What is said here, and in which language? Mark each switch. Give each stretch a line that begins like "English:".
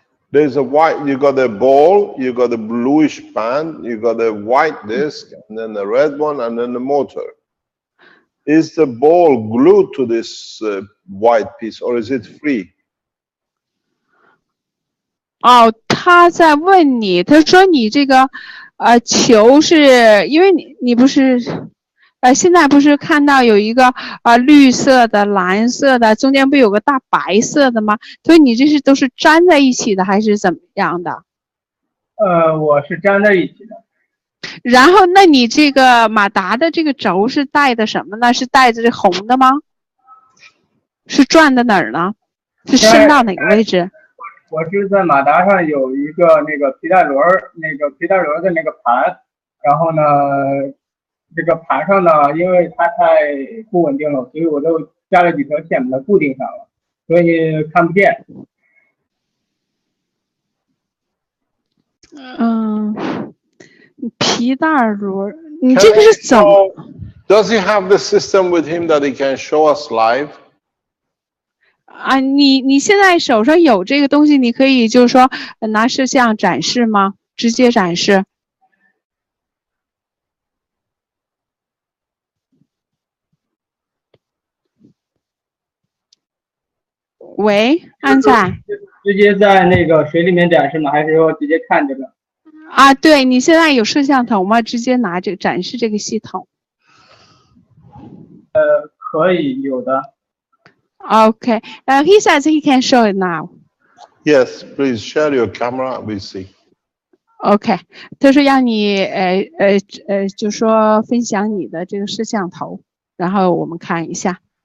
English: There's a white, you got a ball, you got a bluish band, you got a white disc, and then the red one, and then the motor. Is the ball glued to this white piece, or is it free?
Chinese: 他在问你，他说你这个球是因为你不是现在不是看到有一个绿色的、蓝色的，中间不有个大白色的吗？所以你这是都是粘在一起的还是怎么样的？我是粘在一起的。然后，那你这个马达的这个轴是带的什么呢？是带着这红的吗？是转到哪儿呢？是伸到哪个位置？我是在马达上有一个那个皮带轮儿，那个皮带轮的那个盘，然后呢，这个盘上呢，因为它太不稳定了，所以我都加了几条线把它固定上了，所以看不见。皮带轮，你这个是怎么？
English: Does he have the system with him that he can show us live?
Chinese: 啊，你现在手上有这个东西，你可以就是说拿摄像展示吗？直接展示。喂，安仔。直接在那个水里面展示吗？还是说直接看这个？啊，对，你现在有摄像头吗？直接拿这个展示这个系统。可以有的。
English: Okay. He says he can show it now. Yes, please share your camera. We see. Okay.
Chinese: 他说让你就说分享你的这个摄像头，然后我们看一下。